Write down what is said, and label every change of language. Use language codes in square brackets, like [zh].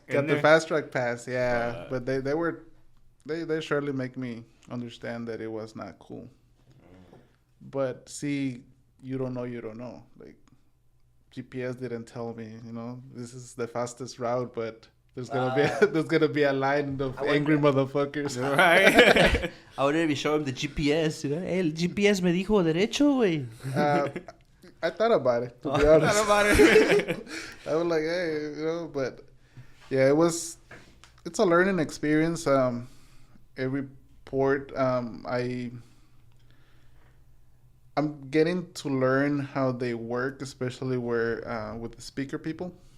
[en] got the fast track pass, yeah. But they surely make me understand that it was not cool. But see, you don't know. Like, GPS didn't tell me, this is the fastest route, but there's gonna be a line of angry motherfuckers. Right. I would maybe show him the GPS. [es] El GPS me dijo derecho, güey. [en] I thought about it, to be honest. Thought about it. I was like, hey, but yeah, it's a learning experience. Every port, I'm getting to learn how they work, especially with the speaker people.